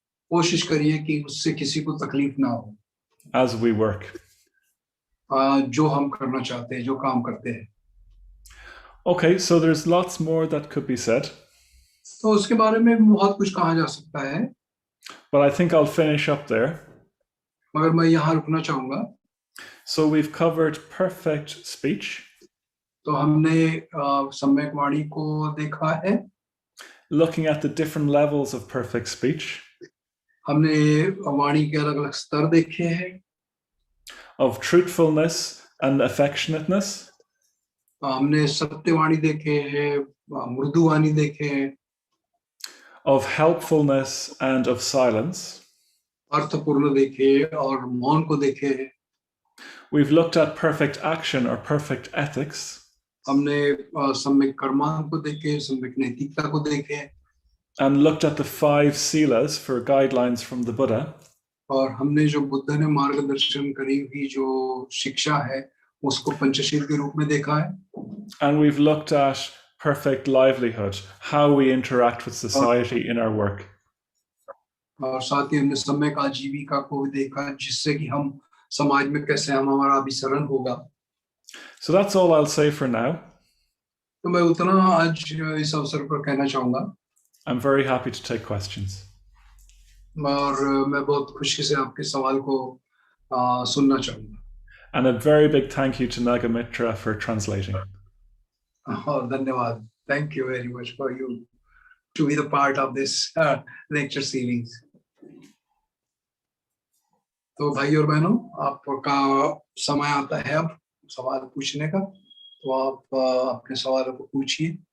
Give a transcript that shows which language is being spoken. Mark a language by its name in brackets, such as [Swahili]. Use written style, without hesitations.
[Hindi] कोशिश करिए कि उससे किसी को तकलीफ ना हो, [English] as we work. [Hindi] जो हम करना चाहते हैं, जो काम करते हैं। [English] Okay, so there's lots more that could be said, [Hindi] तो उसके बारे में भी बहुत कुछ कहा जा सकता है, [English] but I think I'll finish up there. [Hindi] मगर मैं यहाँ रुकना चाहूंगा। [English] So we've covered perfect speech, [Hindi] तो हमने सम्यक वाणी को देखा है, [English] looking at the different levels of perfect speech, [Hindi] हमने वाणी के अलग अलग स्तर देखे हैं, [English] of truthfulness and affectionateness, [Hindi] हमने सत्यवाणी देखे हैं, मृदुवाणी देखे हैं, [English] of helpfulness and of silence. [Hindi] अर्थपूर्ण देखे और मौन को देखे हैं। [English] We've looked at perfect action or perfect ethics, [Hindi] हमने सम्यक कर्मांग को देखे, सम्यक नैतिकता को देखे, [English] and looked at the 5 silas for guidelines from the Buddha. [Hindi] और हमने जो बुद्ध ने मार्गदर्शन करी हुई जो शिक्षा है उसको पंचशील के रूप में देखा है। [English] And we've looked at perfect livelihood, how we interact with society in our work. [Hindi] और साथ ही हमने सम्यक आजीविका को भी देखा, जिससे कि हम समाज में कैसे हमारा अभिसरण होगा। [English] So that's all I'll say for now. [Hindi] तो मैं उतना आज इस अवसर पर कहना चाहूंगा, [English] I'm very happy to take questions. [Hindi] और मैं बहुत खुशी से आपके सवाल को सुनना चाहूंगा। [English] And a very big thank you to Nagamitra for translating. [Hindi] धन्यवाद। [English] Thank you very much for you to be the part of this lecture series. [Hindi] तो भाई और बहनों, आपका समय आता है अब सवाल पूछने का, तो आप अपने सवालों को पूछिए।